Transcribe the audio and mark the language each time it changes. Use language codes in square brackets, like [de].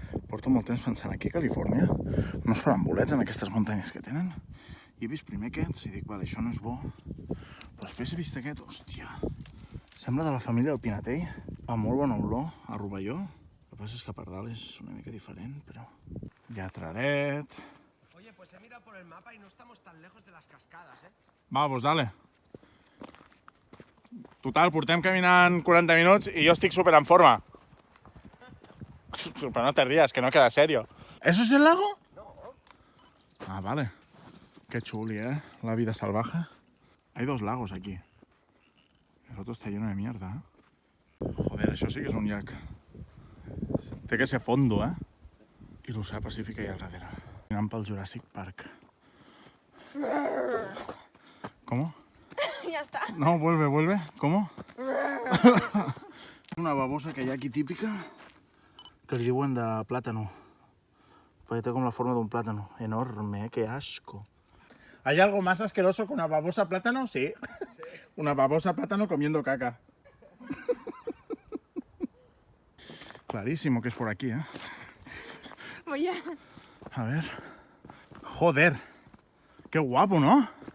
[ca] Porto molt temps pensant, aquí a Califòrnia no es faran bolets en aquestes muntanyes que tenen. I he vist primer aquests i dic, vale, això no és bo. Però després he vist aquest, hòstia. Sembla de la família del Pinatell. Fa molt bona olor a rovelló. El que passa és que per dalt és una mica diferent, però... Llatraret... [es] Oye, pues he mirado por el mapa y no estamos tan lejos de las cascadas, ¿eh? Va, pues dale. Total, portem caminant 40 minuts i jo estic súper en forma. Pero no te rías, que no queda serio. ¿Eso es el lago? No. Ah, vale. Qué chuli, ¿eh? La vida salvaje. Hay dos lagos aquí. El otro está lleno de mierda, ¿eh? [ca] Joder, això sí que és un llac. Té que ser fondo, ¿eh? I l'oceà Pacífic ahí al darrere. Anant pel Jurassic Park. [es] ¿Cómo? Ya está. No, vuelve. ¿Cómo? [ca] Una babosa que hi ha aquí típica que li diuen de plàtano. Perquè té com la forma d'un plàtano. [es] Enorme, que asco. ¿Hay algo más asqueroso que una babosa plátano? Sí. Una babosa plátano comiendo caca. Clarísimo que es por aquí, ¿eh? Voy A ver. Joder. Qué guapo, ¿no?